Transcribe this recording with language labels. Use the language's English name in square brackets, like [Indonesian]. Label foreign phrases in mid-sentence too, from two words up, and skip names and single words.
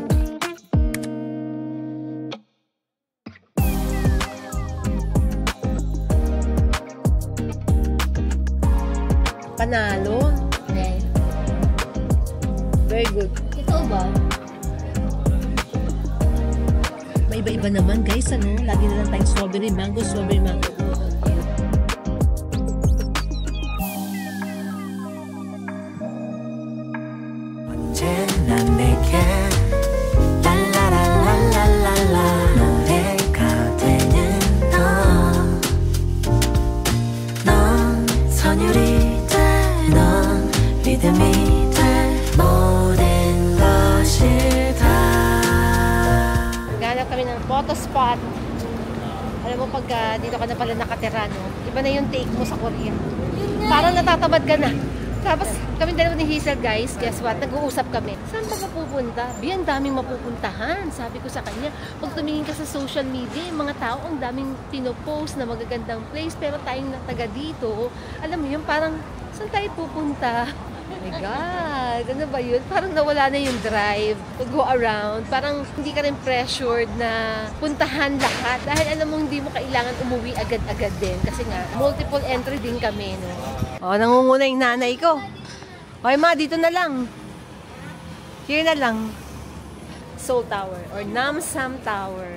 [Filipino] Panalo. Okay. [English] Very good. [Filipino] Ito ba? May iba-iba naman guys, ano? Lagi na lang tayong [English] strawberry mango, strawberry mango. [Korean] 언제나 내게 랄라랄랄랄랄라 노래가 되는 넌 선율이 넌 믿음이 돼 모든 것이 다 [English] Photo spot. [Filipino] Alam mo, pagka dito ka na pala nakatira, no? Iba na yung take mo sa Korea. Parang natatamad ka na. Tapos, kami dalawa ni Hazel, guys, [English] guess what? [Filipino] Nag-uusap kami. Saan ba mapupunta? Ang daming mapupuntahan. Sabi ko sa kanya, pag tumingin ka sa [English] social media, [Filipino] yung mga tao, ang daming pinopost na magagandang place, pero tayong taga dito, alam mo yun, parang, saan tayo pupunta? [English] Oh my God, [Filipino] ano ba yun? Parang nawala na yung [English] drive to go around. [Filipino] Parang hindi ka rin pressured na puntahan lahat. Dahil alam mo, hindi mo kailangan umuwi agad-agad din. Kasi nga, [English] multiple entry [Filipino] din kami, no? O, nangunguna yung nanay ko. Okay, ma, dito na lang. Here na lang. Seoul Tower or Namsan Tower.